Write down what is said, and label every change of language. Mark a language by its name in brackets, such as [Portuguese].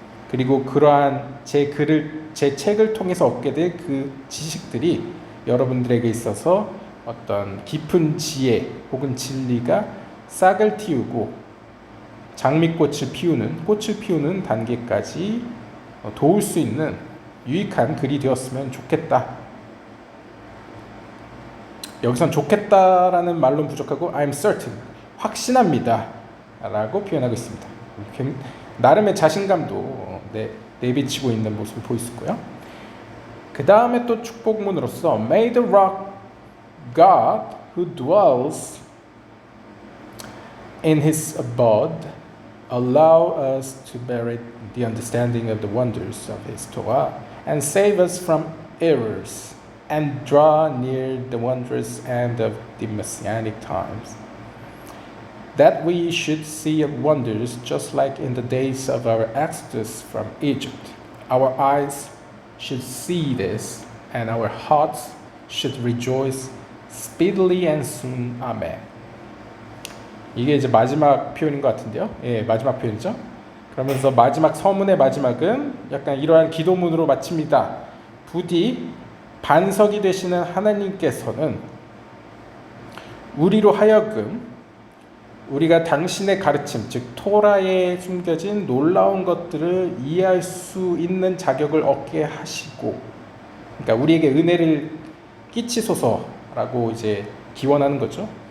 [Korean] 그리고 그러한 제 책을 통해서 얻게 될 그 지식들이 여러분들에게 있어서 어떤 깊은 지혜 혹은 진리가 싹을 틔우고 꽃을 피우는 단계까지 도울 수 있는 유익한 글이 되었으면 좋겠다. 여기선 좋겠다라는 말로 부족하고 [English] I'm certain, [Korean] 확신합니다 라고 표현하고 있습니다. 나름의 자신감도 내비치고 있는 모습을 보일 수 있고요. 그 다음에 또 축복문으로서 [English] May the rock God who dwells in his abode allow us to merit the understanding of the wonders of his Torah and save us from errors and draw near the wondrous end of the messianic times. That we should see wonders just like in the days of our exodus from Egypt. Our eyes should see this and our hearts should rejoice speedily and soon. Amen. [Korean] 이게 이제 마지막 표현인 것 같은데요. 예, 마지막 표현이죠. 그러면서 마지막 서문의 마지막은 약간 이러한 기도문으로 마칩니다. 부디 반석이 되시는 하나님께서는 우리로 하여금 우리가 당신의 가르침, 즉 토라에 숨겨진 놀라운 것들을 이해할 수 있는 자격을 얻게 하시고, 그러니까 우리에게 은혜를 끼치소서라고 이제 기원하는 거죠.